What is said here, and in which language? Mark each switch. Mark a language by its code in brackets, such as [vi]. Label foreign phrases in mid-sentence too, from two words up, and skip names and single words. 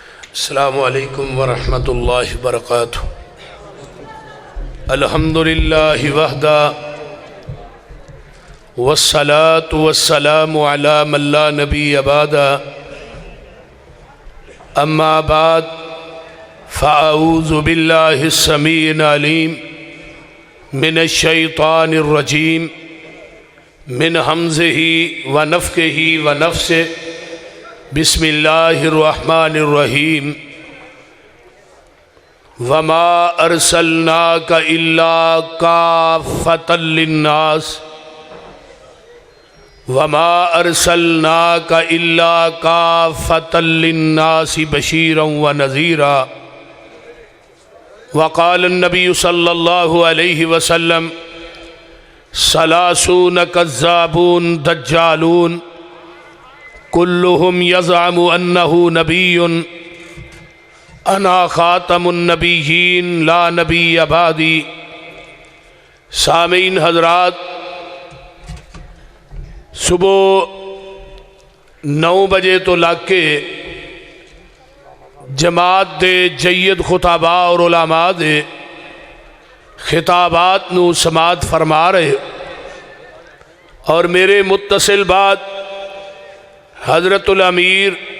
[ar] السلام عليكم ورحمة الله وبركاته. الحمد لله وحده والصلاة والسلام على من لا نبي بعده. أما بعد فأعوذ بالله السميع العليم من الشيطان الرجيم من همزه ونفخه ونفثه. بسم الله الرحمن الرحيم. وما أرسلناك إلا كافة للناس وما أرسلناك إلا كافة للناس بشيرا ونذيرا. وقال النبي صلى الله عليه وسلم ثلاثون كذابون دجالون كلهم يزعم أنه نبي أنا خاتم النبيين لا نبي بعدي. [pa] سامعین حضرات، صبح 9 بجے توں لا کے جماعت دے جید خطبا اور علما دے خطابات نوں سماعت فرما رہے اور میرے متصل بعد حضرت الامیر